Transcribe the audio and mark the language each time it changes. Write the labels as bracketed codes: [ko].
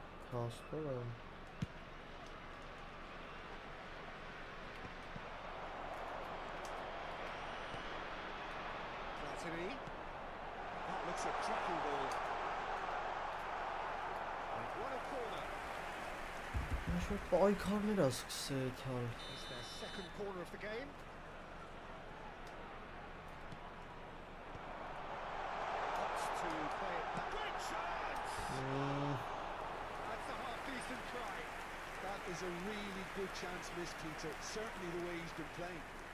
[en] Hospital. Platini. That looks a cracking ball. And what a corner. [hy] Ինչ-որ պայքարներ է սկսել թալ։ [en] It's their second corner of the game. Opts to play it back. Great chance! That's a half-decent try. That is a really good chance missed, Peter. Certainly the way he's been playing.